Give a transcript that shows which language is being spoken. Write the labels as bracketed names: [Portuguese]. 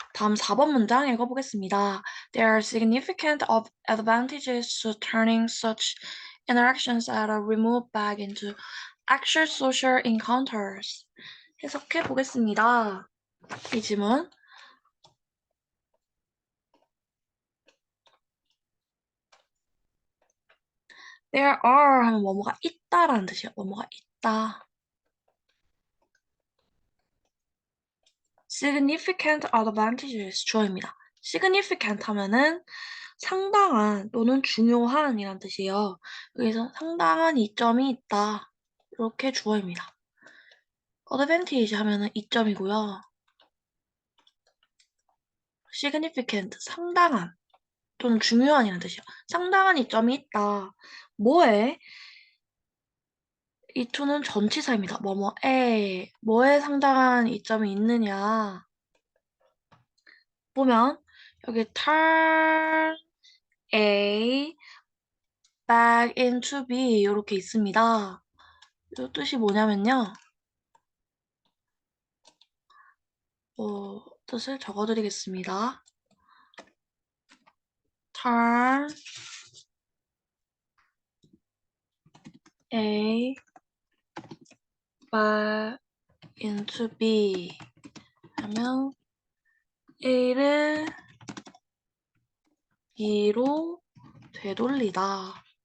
[Korean] 다음 4번 문장 읽어보겠습니다. [English] There are significant advantages to turning such interactions at a remote back into actual social encounters. [Korean] 해석해 보겠습니다. 이 지문. [English] There are [Korean] 하면 뭐뭐가 있다라는 뜻이에요. 뭐뭐가 있다. [English] Significant advantages [Korean] 주어입니다. significant 하면은 상당한 또는 중요한 이란 뜻이에요. 여기서 상당한 이점이 있다. 이렇게 주어입니다. advantage 하면은 이점이고요. significant 상당한 또는 중요한 이란 뜻이에요. 상당한 이점이 있다. 뭐에? 이 to는 전치사입니다. 뭐에 상당한 이점이 있느냐. 보면 여기 [English] turn A back into B [Korean] 이렇게 있습니다. 이 뜻이 뭐냐면요. 뜻을 적어드리겠습니다. [English] turn A back into B [Korean] 하면 A를 B로 되돌리다.